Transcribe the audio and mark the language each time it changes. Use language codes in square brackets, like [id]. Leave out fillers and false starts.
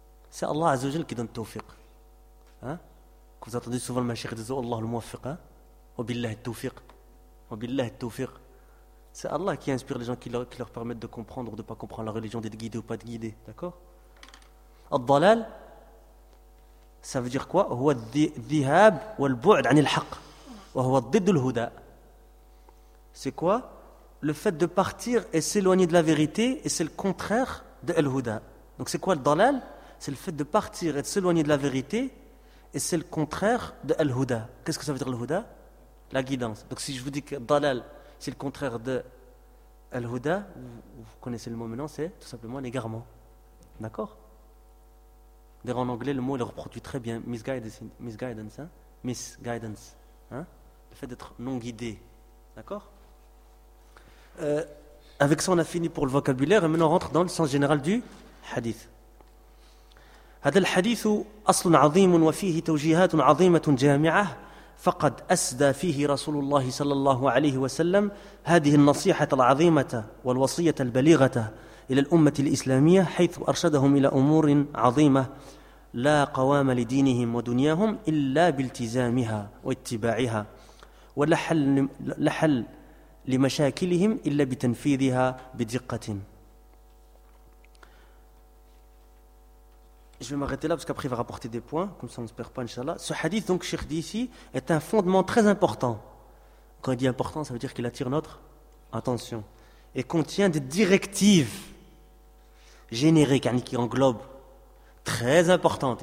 [fr] C'est Allah Azzawajal qui donne tawfiq. Hein. Que vous entendez souvent le mashiach dire, Allah le muwaffaq, hein. Wabillah tawfiq. Wabillah tawfiq. C'est Allah qui inspire les gens, qui leur permettent de comprendre ou de ne pas comprendre la religion, d'être guidé ou pas de guidé. D'accord? Ad-dalal. Ça veut dire quoi? [ar] هو الذهاب والبعد عن الحق وهو ضد الهدى. [fr] C'est quoi? Le fait de partir et s'éloigner de la vérité, et c'est le contraire de الهدى. Donc c'est quoi le dalal? C'est le fait de partir et de s'éloigner de la vérité, et c'est le contraire de الهدى. Qu'est-ce que ça veut dire الهدى? La guidance. Donc si je vous dis que dalal, c'est le contraire de الهدى, vous connaissez le mot maintenant, c'est tout simplement un égarement. D'accord? D'ailleurs, en anglais, le mot il reproduit très bien misguidance, hein? Misguidance, hein? Le fait d'être non guidé. D'accord? Avec ça, on a fini pour le vocabulaire, et maintenant on rentre dans le sens général du hadith. [ar] هذا الحديث أصل عظيم وفيه توجيهات عظيمة جامعة فقد أسدى فيه رسول الله صلى الله عليه وسلم هذه النصيحة العظيمة والوصية البليغة إلى الأمة الإسلامية حيث أرشدهم إلى أمور عظيمة لا قوام لدينهم ودنياهم إلا بالتزامها واتباعها ولا حل لمشاكلهم إلا بتنفيذها بدقة. [fr] Je vais m'arrêter là parce qu'après il va rapporter des points, comme ça on ne se perd pas, Inch'Allah. Ce hadith, donc, Cheikh dit ici, est un fondement très important. Quand il dit important, ça veut dire qu'il attire notre attention. Et contient des directives génériques, qui englobent. Très importantes.